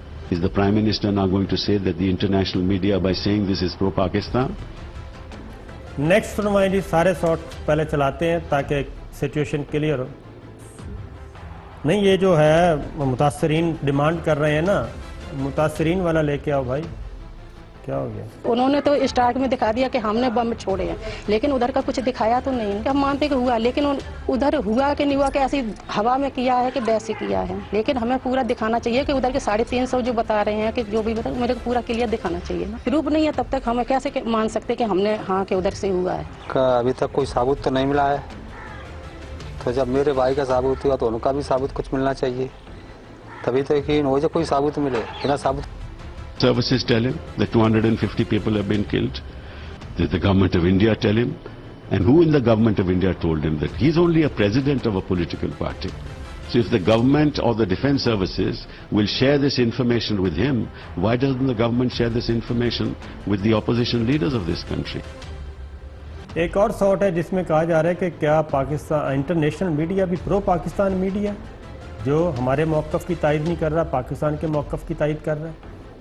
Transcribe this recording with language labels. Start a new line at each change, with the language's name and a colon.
English: Is the Prime Minister now going to say that the international media, by saying this, is pro-Pakistan?
Urdu: Next سنوائیں جی, سارے shot پہلے چلاتے ہیں تاکہ situation clear ہو. نہیں یہ جو ہے متاثرین ڈیمانڈ کر رہے ہیں نا, متاثرین والا لے کے آؤ بھائی. کیا ہو گیا؟ انہوں نے تو اسٹارٹ میں دکھا دیا کہ ہم نے بم چھوڑے ہیں, لیکن ادھر کا کچھ دکھایا تو نہیں. ہم مانتے کہ ہوا, لیکن ادھر ہوا کہ نہیں ہوا کہ ایسی ہوا میں کیا ہے کہ ویسے کیا ہے. لیکن ہمیں پورا دکھانا چاہیے کہ ادھر کے 350 جو بتا رہے ہیں کہ جو بھی بتا, میرے کو پورا کلیئر دکھانا چاہیے نا. پروف نہیں ہے تب تک ہمیں کیسے مان سکتے کہ ہم نے ہاں کہ ادھر سے ہوا ہے. ابھی تک کوئی ثابوت تو نہیں ملا ہے, تو جب میرے بھائی کا ثابوت ہوا تو ان کا بھی ثابوت کچھ ملنا چاہیے, تبھی تو یقین ہو جائے کوئی ثابوت ملے. بنا ثابوت
English: Services tell him that 250 people have been killed. Did the government of India tell him? And who in the government of India told him that? He's only a president of a political party. So if the government or the defense services will share this information with him, why doesn't the government share this information with the opposition leaders of this country?
Urdu: ایک اور suit ہے جس میں کہا جا رہا ہے کہ کیا پاکستان انٹرنیشنل میڈیا بھی پرو پاکستان میڈیا جو ہمارے موقف کی تائید نہیں کر رہا، پاکستان کے موقف کی تائید کر رہا ہے؟